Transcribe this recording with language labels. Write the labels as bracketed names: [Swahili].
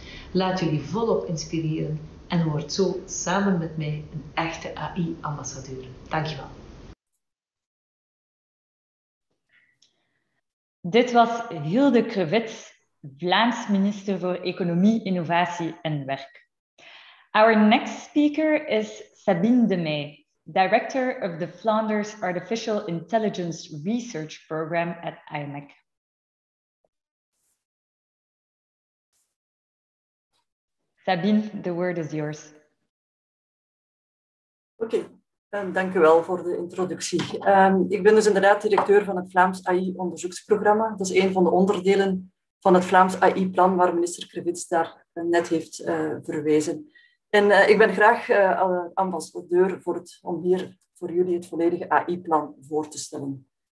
[Dutch] Laat jullie volop inspireren en word zo samen met mij een echte AI-ambassadeur. Dankjewel. Dit was Hilde Krevits, Vlaams minister voor Economie, Innovatie en Werk. [English] Our next speaker is Sabine de Meij, Director of the Flanders Artificial Intelligence Research Program at IMEC. Sabine, the word is yours. [Dutch] Oké, dank u wel voor de introductie. Ik ben dus inderdaad directeur van het Vlaams AI-onderzoeksprogramma. Dat is een van de onderdelen van het Vlaams AI-plan waar minister Krevits daar net heeft verwezen. En ik ben graag ambassadeur om hier voor jullie het volledige AI-plan voor te stellen.